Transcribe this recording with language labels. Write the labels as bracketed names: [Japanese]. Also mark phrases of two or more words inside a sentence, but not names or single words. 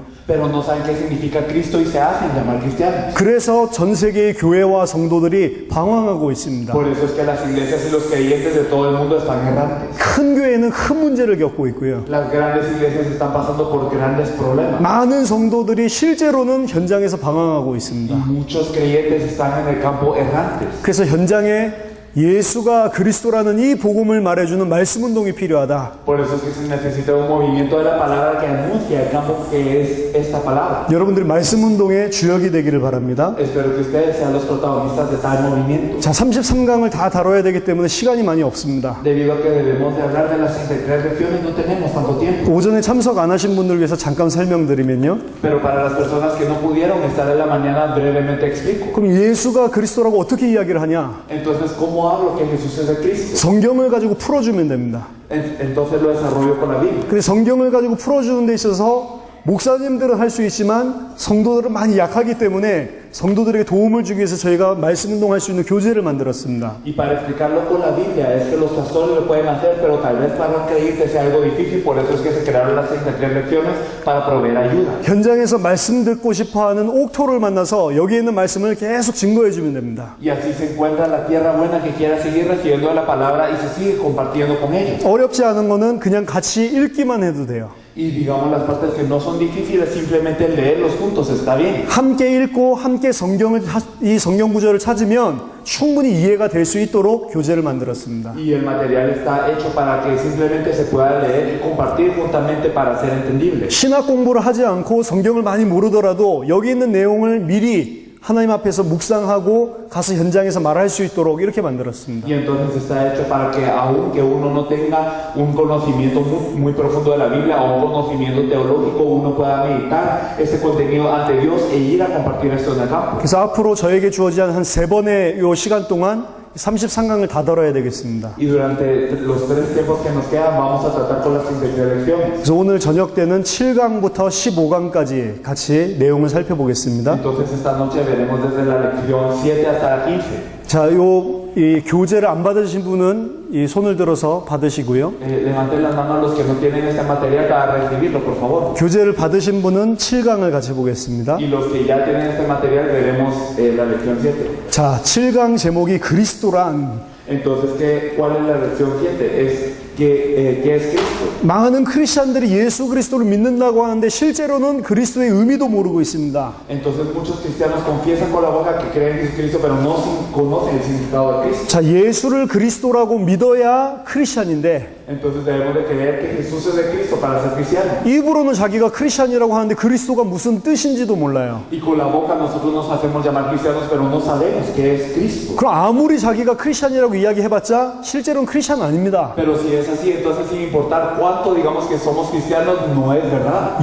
[Spanish] Pero no saben qué significa Cristo y se hacen llamar cristianos. [Korean] 그래서 전 세계의 교회와 성도들이 방황하고 있습니다. [Spanish] Por eso es que las iglesias y los creyentes de todo el mundo están errantes. [Korean] 큰 교회는 큰 문제를 겪고 있고요. [Spanish] Las grandes iglesias están pasando por grandes problemas. [Korean] 많은 성도들이 실제로는 현장에서 방황하고 [Spanish] Y [Korean] 있습니다. [Spanish] muchos creyentes están en el campo errantes. [Korean] 그래서 현장에 예수가 그리스도라는 이 복음을 말해주는 말씀 운동이 필요하다. [Spanish] Por eso es que se necesita un movimiento de la palabra que anuncia el campo que es esta palabra. [Korean] 여러분들이 말씀 운동의 주역이 되기를 바랍니다. [Spanish] Espero que ustedes sean los protagonistas de tal movimiento. [Korean] 자, 33강을 다 다뤄야 되기 때문에 시간이 많이 없습니다. [Spanish] Debido a que debemos de hablar de las 33 lecciones, no tenemos tanto tiempo. [Korean] 오전에 참석 안 하신 분들 위해서 잠깐 설명드리면요. [Spanish] Pero para las personas que no pudieron estar en la mañana, brevemente explico. [Korean] 그럼 예수가 그리스도라고 어떻게 이야기를 하냐? [Spanish] Entonces, ¿cómo hablo que Jesús es de Cristo? [Korean] 성경을 가지고 풀어주면 됩니다. [Spanish] Entonces lo desarrollo con la Biblia. [Korean] 근데 성경을 가지고 풀어주는 데 있어서 목사님들은 할 수 있지만 성도들은 많이 약하기 때문에 성도들에게 도움을 주기 위해서 저희가 말씀 운동할 수 있는 교재를 만들었습니다. [Spanish] Y para explicarlo con la Biblia es que los pastores lo pueden hacer, pero tal vez para un creyente sea algo difícil, por eso es que se crearon las 33 lecciones para proveer ayuda. [Korean] 현장에서 말씀 듣고 싶어하는 옥토를 만나서 여기 있는 말씀을 계속 증거해 주면 됩니다. [Spanish] Y así se encuentra la tierra buena que quiera seguir recibiendo la palabra y se sigue compartiendo con ellos. [Korean] 어렵지 않은 거는 그냥 같이 읽기만 해도 돼요. [Spanish] Y digamos las partes que no son difíciles, simplemente leerlos juntos está bien. [Korean] 함께 읽고 함께 이 성경 구절을 찾으면 충분히 이해가 될 수 있도록 교재를 만들었습니다. [Spanish] Y el material está hecho para que simplemente se pueda leer y compartir juntamente para ser entendible. [Korean] 신학 공부를 하지 않고 성경을 많이 모르더라도 여기 있는 내용을 미리 하나님 앞에서 묵상하고 가서 현장에서 말할 수 있도록 이렇게 만들었습니다. [Spanish] Y entonces está hecho para que aunque uno no tenga un conocimiento muy profundo de la Biblia o un conocimiento teológico, uno pueda meditar este contenido ante Dios e ir a compartir esto en el campo. [Korean] 그래서 앞으로 저에게 주어진 한 3번의 요 시간 동안 33강을 다 다뤄야 되겠습니다. [Spanish] Y durante los 3 tiempos que nos quedan vamos a tratar con las siguientes lecciones. [Korean] 그래서 오늘 저녁 때는 7강부터 15강까지 같이 내용을 살펴보겠습니다. [Spanish] Entonces esta noche veremos desde la lección 7 hasta la 15. [Korean] 자, 이 교재를 안 받으신 분은 이 손을 들어서 받으시고요. [Spanish] Levanten las manos los que no tienen este material para recibirlo, por favor. [Korean] 교재를 받으신 분은 7강을 같이 보겠습니다. [Spanish] Y los que ya tienen este material veremos la lección 7. [Korean] 자, 7강 제목이 그리스도란. [Spanish] Entonces, ¿cuál es la lección 7? Es ¿qué es Cristo? [Korean] 많은 크리스천들이 예수 그리스도를 믿는다고 하는데 실제로는 그리스도의 의미도 모르고 있습니다. [Spanish] Entonces muchos cristianos confiesan con la boca que creen en Jesucristo, pero no conocen el significado de Cristo. [Korean] 자, 예수를 그리스도라고 믿어야 크리스천인데 [Spanish] Entonces debemos de creer que Jesús es de Cristo para ser cristianos. [Korean] 입으로는 자기가 크리스천이라고 하는데 그리스도가 무슨 뜻인지도 몰라요. [Spanish] Y con la boca nosotros nos hacemos llamar cristianos, pero no sabemos qué es Cristo. [Korean] 그럼 아무리 자기가 크리스천이라고 이야기해봤자 실제로는 크리스천 아닙니다. [Spanish] Pero si es así, entonces sin importar cuánto digamos que somos cristianos, no es verdad.